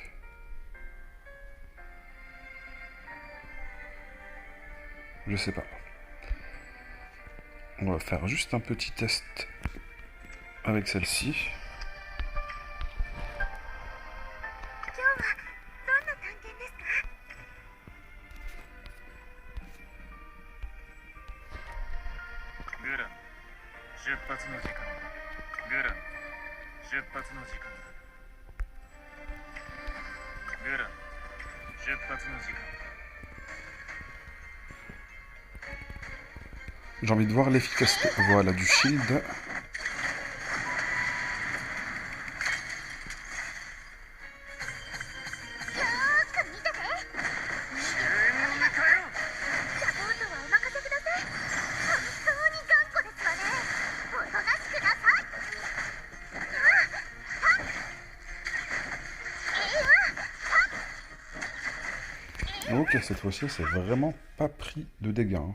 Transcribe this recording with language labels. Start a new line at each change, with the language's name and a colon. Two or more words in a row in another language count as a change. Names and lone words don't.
French: Je sais pas. On va faire juste un petit test avec celle-ci.
Japanese: 今日はどんな探検ですか？グラン出発の時間だ。グラン出発の時間だ。グラン出発の時間だ。
French: J'ai envie de voir l'efficacité. Voilà, du shield.
Japanese: よーく見てて。救援を迎えろ。サポートはお任せください。本当に頑固ですわね。おとなしくなさい。
French: Ok, cette fois-ci, c'est vraiment pas pris de dégâts. Hein.